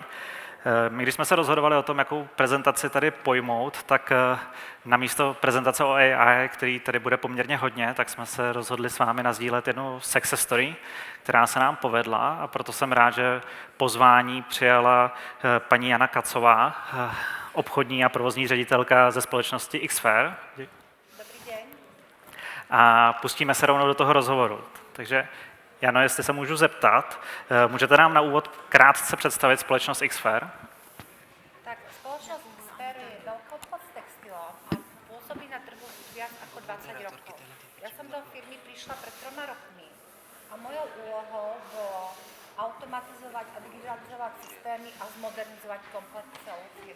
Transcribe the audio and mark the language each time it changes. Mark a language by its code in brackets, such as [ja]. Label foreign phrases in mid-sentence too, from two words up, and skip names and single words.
[cs] My, když jsme se rozhodovali o tom, jakou prezentaci tady pojmout, tak namísto prezentace o AI, který tady bude poměrně hodně, tak jsme se rozhodli s vámi nasdílet jednu [en] success story, [cs] která se nám povedla, a proto jsem rád, že pozvání přijala paní Jana Kacová, obchodní a provozní ředitelka ze společnosti Xfair. Dobrý den. A pustíme se rovnou do toho rozhovoru. Takže Jano, jestli se můžu zeptat, můžete nám na úvod krátce představit společnost Xfair? [sk] Tak spoločnosť Xfair je veľkoobchod s textilom a pôsobí na trhu viac ako 20 rokov. Ja som do firmy prišla pred 3 rokmi a mojou úlohou bolo automatizovať a digitalizovať systémy a zmodernizovať komplet celú firmu.